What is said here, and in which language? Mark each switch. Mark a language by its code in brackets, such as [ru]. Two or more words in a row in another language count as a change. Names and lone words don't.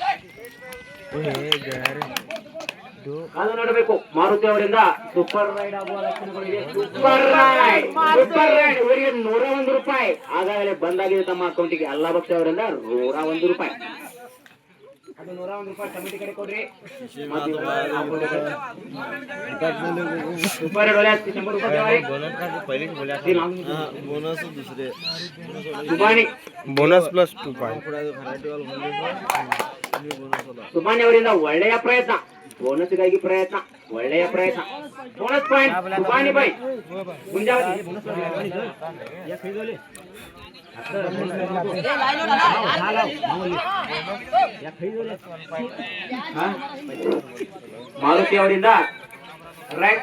[kn] ಮಾರುತಿ ಅವರಿಂದ [en] super raid [kn] ಆಗುವ ಲಕ್ಷಣಗಳಿವೆ. [en] super raid [kn] ಇವರಿಗೆ 101 ರೂಪಾಯಿ ಆಗಾಗಲೇ ಬಂದಾಗಿದೆ ತಮ್ಮ ಅಕೌಂಟಿಗೆ. ಅಲ್ಲಾ ಬಕ್ಷ ಅವರಿಂದ 101 ರೂಪಾಯಿ. ಅದು 101 ರೂಪಾಯಿ ಕಮಿಟಿ ಕಡೆ ಕೊಡ್ರಿ. [en] super raid [hi] वाले 100 रुपये [mr] बोनस दुसरे ಸುಬಾನಿ [en] bonus plus 2 point. [kn] ಸುಬಾನಿ ಅವರಿಂದ ಒಳ್ಳೆಯ ಪ್ರಯತ್ನ. ಬೋನಸ್ಗಾಗಿ ಪ್ರಯತ್ನ, ಒಳ್ಳೆಯ ಪ್ರಯತ್ನ. [en] bonus point [kn] ಸುಬಾನಿ ಬೈ ಗುಂಜಾವತಿ. ಮಾರುತಿ ಅವರಿಂದ ರೈಟ್.